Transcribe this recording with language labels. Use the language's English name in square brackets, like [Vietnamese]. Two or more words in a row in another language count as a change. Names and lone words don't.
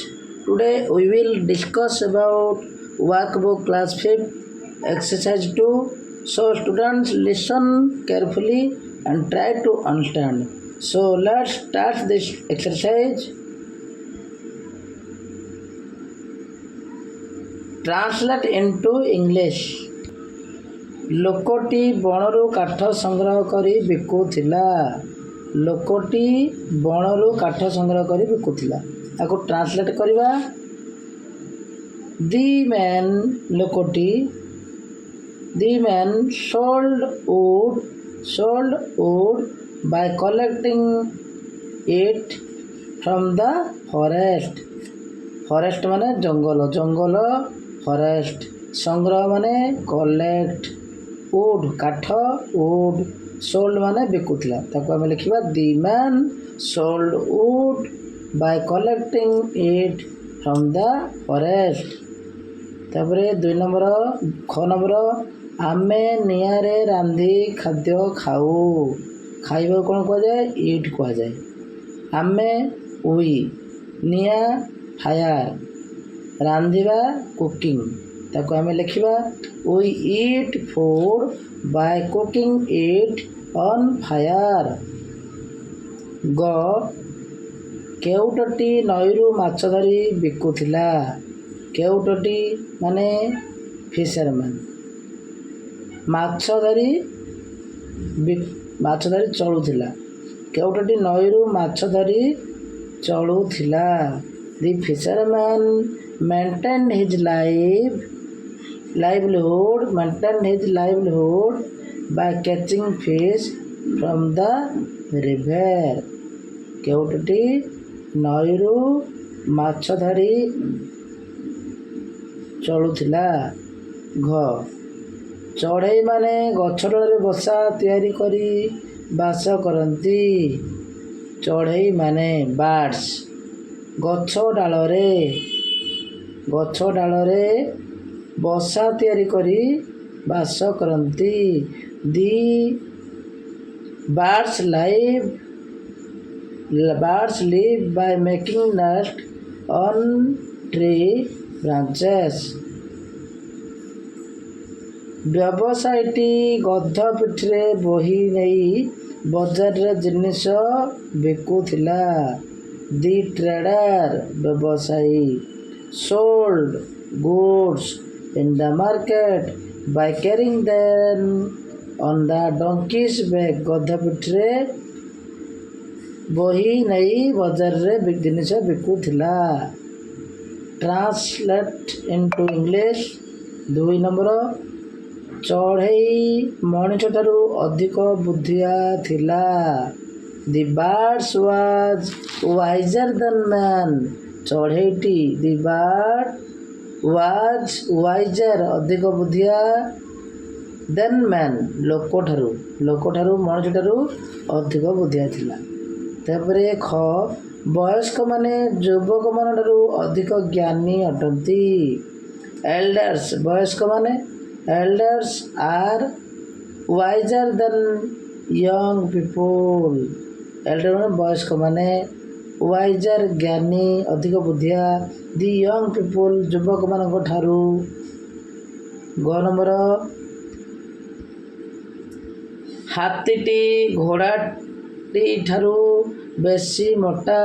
[English] Today we will discuss about workbook class 5th exercise 2. So students listen carefully and try to understand. So let's start this exercise. Translate into English. [Odia] ଲୋକଟି ବଣରୁ କାଠ ସଂଗ୍ରହ କରି ବିକୁଥିଲା। ଲୋକଟି ବଣରୁ କାଠ ସଂଗ୍ରହ କରି ବିକୁଥିଲା। ତାକୁ ଟ୍ରାନ୍ସଲେଟ୍ କରିବା। [English] the man ଲୋକଟି the man sold wood by collecting it from the forest. [Odia] ଫରେଷ୍ଟ ମାନେ ଜଙ୍ଗଲ ଫରେଷ୍ଟ, ସଂଗ୍ରହ ମାନେ କଲେକ୍ଟ, wood କାଠ wood, sold ମାନେ ବିକୁଥିଲା। ତାକୁ ଆମେ ଲେଖିବା [English] the man sold wood by collecting it from the forest। [Odia] ତାପରେ 2 ନମ୍ବର ଖ ନମ୍ବର ଆମେ ନିଆଁରେ ରାନ୍ଧି ଖାଦ୍ୟ ଖାଉ। ଖାଇବାକୁ କ'ଣ କୁହାଯାଏ? ଇଟ୍ କୁହାଯାଏ। ଆମେ ଉଇ, ନିଆଁ ଫାୟାର, ରାନ୍ଧିବା କୁକିଂ। ତାକୁ ଆମେ ଲେଖିବା [English] we eat food by cooking it on fire। [Odia] ଗ କେଉଟଟି ନଈରୁ ମାଛ ଧରି ବିକୁଥିଲା। କେଉଟଟି ମାନେ ଫିସରମ୍ୟାନ୍, ମାଛ ଧରି ଚଳୁଥିଲା। କେଉଟଟି ନଈରୁ ମାଛ ଧରି ଚଳୁଥିଲା। [English] The fisherman maintained his livelihood by catching fish from the river। [Odia] କେଉଟଟି ନଈରୁ ମାଛ ଧରି ଚଳୁଥିଲା। ଘ ଚଢ଼େଇ ମାନେ ଗଛ ଡାଳରେ ବସା ତିଆରି କରି ବାସ କରନ୍ତି। ଚଢ଼େଇ ମାନେ ବାର୍ଡସ୍ ଗଛ ଡାଳରେ ବସା ତିଆରି କରି ବାସ କରନ୍ତି। [English] ଦି birds live by making nest on tree branches। [Odia] ବ୍ୟବସାୟୀଟି ଗଧ ପିଠିରେ ବୋହି ନେଇ ବଜାରରେ ଜିନିଷ ବିକୁଥିଲା। [English] the trader ବ୍ୟବସାୟୀ sold goods in the market by carrying them on the donkey's back। [Odia] ଗଧ ପିଠିରେ ବୋହି ନେଇ ବଜାରରେ ଜିନିଷ ବିକୁଥିଲା। [English] translate into English. [Odia] 2 ନମ୍ବର ଚଢ଼େଇ ମଣିଷଠାରୁ ଅଧିକ ବୁଦ୍ଧିଆ ଥିଲା। [English] ଦି birds was wiser than man। [Odia] ଚଢ଼େଇଟି [English] the bird was wiser [Odia] ଅଧିକ ବୁଦ୍ଧିଆ [English] than man [Odia] ଲୋକଠାରୁ ମଣିଷଠାରୁ ଅଧିକ ବୁଦ୍ଧିଆ ଥିଲା। ତାପରେ ଖ ବୟସ୍କମାନେ ଯୁବକମାନଙ୍କଠାରୁ ଅଧିକ ଜ୍ଞାନୀ ଅଟନ୍ତି। [English] ଏଲ୍ଡର୍ସ ବୟସ୍କମାନେ elders are wiser than young people। [Odia] ଏଲ୍ଡର ମାନେ ବୟସ୍କ ମାନେ, wiser ଜ୍ଞାନୀ ଅଧିକ ବୁଦ୍ଧିଆ, [English] the young people [Odia] ଯୁବକମାନଙ୍କ ଠାରୁ। ଗ ନମ୍ବର ହାତୀଟି ଘୋଡ଼ାଟି ଠାରୁ ବେଶୀ ମୋଟା।